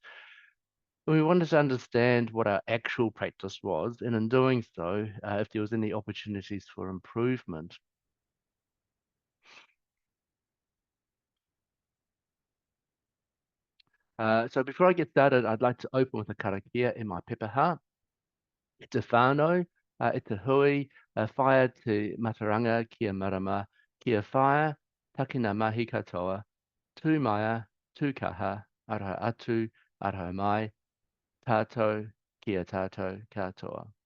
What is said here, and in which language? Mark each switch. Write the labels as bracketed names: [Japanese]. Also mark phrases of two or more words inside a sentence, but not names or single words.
[English] We wanted to understand what our actual practice was, and in doing so, if there was any opportunities for improvement. So before I get started, I'd like to open with a karakia in my pepeha. [Māori] E te whānau, e te hui, whaia te mataranga kia marama, kia whaia, takina mahi katoa, tū maia, tū kaha, araha atu, araha mai, tātou, kia tātou katoa.